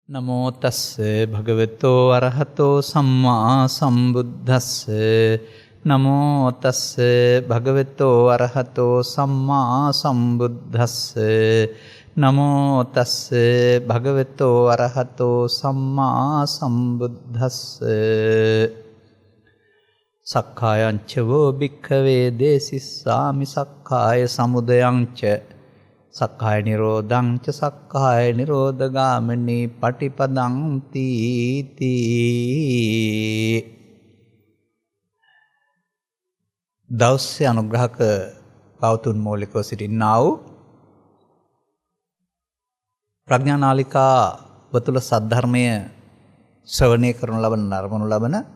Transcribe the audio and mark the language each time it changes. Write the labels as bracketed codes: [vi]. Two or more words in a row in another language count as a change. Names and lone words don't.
[pi] නමෝ තස්ස භගවතෝ අරහතෝ සම්මා සම්බුද්දස්ස නමෝ තස්ස භගවතෝ අරහතෝ සම්මා සම්බුද්දස්ස නමෝ තස්ස භගවතෝ අරහතෝ සම්මා සම්බුද්දස්ස සක්කායං ච වෝ භික්ඛවේ දේසිස්සාමි සක්කාය සමුදයං ච සක්කාය නිරෝධං ච සක්කාය නිරෝධගාමිනී පටිපදං තීති. [si] දවසේ අනුග්‍රහක පවතුන් මූලිකව සිටින්නා වූ ප්‍රඥා නාලිකා වතුල සද්ධර්මය ශ්‍රවණය කරනු ලබන නරඹනු ලබන